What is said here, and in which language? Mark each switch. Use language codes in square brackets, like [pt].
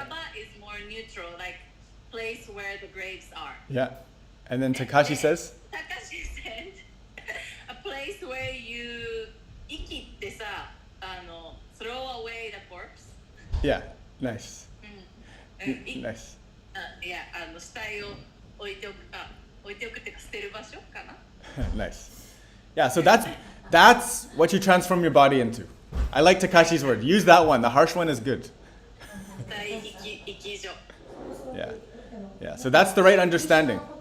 [en] 墓場 is more neutral, like place where the graves are. Yeah. And then Takashi says? Takashi said a place where you [ja] 生きってさ、 [en] throw away the corpse. Yeah. Nice. うん、 Nice. [ja] いや、死体を置いておくっていうか捨てる場所かな。 [en] Nice. Yeah, so that's what you transform your body into. I like Takashi's word. Use that one. The harsh one is good. [ja] 死体生き所。 [en] Yeah. Yeah. So that's the right understanding.